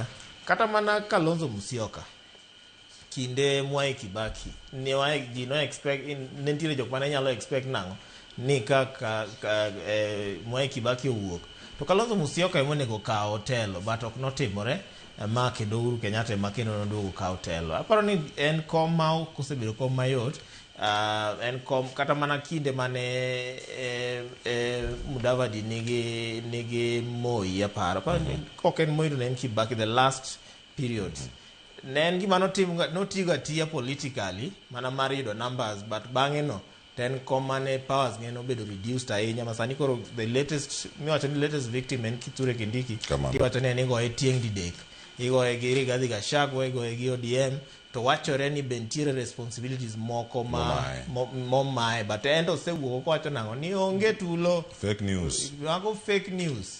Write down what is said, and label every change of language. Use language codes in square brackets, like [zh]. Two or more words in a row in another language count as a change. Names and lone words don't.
[luo] Kata mana Kalonzo Musyoka kinde Mwai Kibaki ji no expect ne ntiere jok mane nyalo expect nang'o ni kaka Mwai Kibaki owuok to Kalonzo Musyoka emonego kawo telo but ok notimore ma kendo Uhuru Kenyatta ma kendo noduogo kawo telo. Aparo ni en kom ma kosebedo kom mayot. En kom kata mana kinde mane Mudavadi nigi Moi aparo ok en Moi to en Kibaki [en] the last period [luo] ne en gima notigo atiya politically mana mar yudo numbers, but bang'e no ten mane powers ng'e nobedo reduced ahinya. Masani koro [en] the latest [luo] miwacho ni [en] latest victim [luo] en Kithure Kindiki. Iwacho ni en igoye tieng' didek, igoye gi Rigathi Gachagua, igoye gi ODM, to wachore ni be ntiere responsibilities moko momaye, but en to osewuok kowacho nang'o ni onge tulo. [en] Fake news. [luo] Mago [en] fake news.